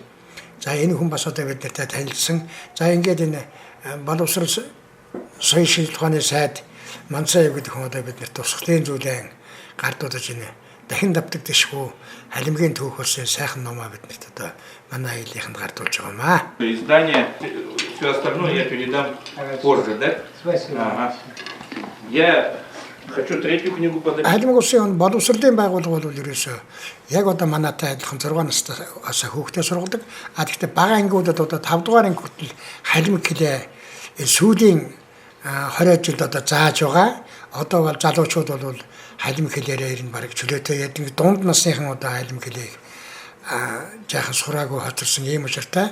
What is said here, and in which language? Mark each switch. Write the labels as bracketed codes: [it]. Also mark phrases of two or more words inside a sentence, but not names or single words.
[mn] За энэ хүн бас одоо бид нартай танилцсан. За ингээд энэ боловсрол соёлын шинжилгээ ухааны сайд Манцаев гэдэг хүн одоо бид нарт тусгалын зүйлэн гардуудаж энэ дахин давтагдчихгүй халимгийн түүх болсон сайхан номоо бид нарт одоо манай аялагчд гардуулж байгаа юм аа. [ru] Издание все остальное я передам позже, да? Ага. Я хочу третью книгу подать. [mn] Халимг улсын боловсролын байгууллага бол ерөөсөө яг одоо манайтай адилхан 6 наснаас хүүхдээ сургадаг. Гэхдээ бага ангиудад одоо 5 дугаар анги хүртэл халимг хэлээ сүүлийн 20 жилд одоо зааж байгаа. Одоо бол залуучууд бол халимг хэлээрээ ирнэ бараг чөлөөтэй яадаг дунд насныхан одоо халимг хэлээ жаахан сураагүй хоцорсон юм учиртай.